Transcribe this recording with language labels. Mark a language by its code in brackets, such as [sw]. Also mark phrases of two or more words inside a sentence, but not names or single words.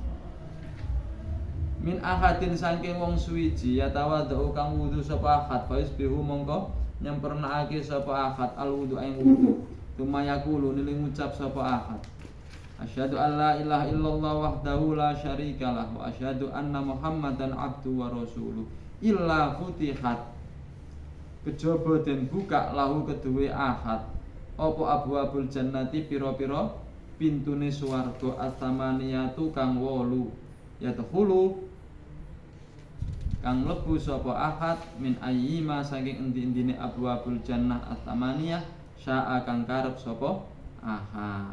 [ar] من أحد [jv] saking wong suwiji yatawadhu kang wudu sapa ahad [ar] فيسبغ [jv] mongko nyempurnakake sapa [ar] أحد الوضوء [jv] ing wudu. Tumayakulu nili ngucap sapa ahad. [ar] أشهد أن لا إله إلا الله وحده لا شريك له وأشهد أن محمدا عبده ورسوله إلا فتحت. [jv] Kejaba den buka lahu keduwe ahad apa [ar] أبواب الجنة [jv] pira-pira pintune swarga at-tamaniyatu kang 8 yadkhulu kang mlebu sapa ahad [ar] من أيما [jv] saking endi-endine [ar] أبواب الجنة الثمانية [jv] syaa kang karep sapa ahad.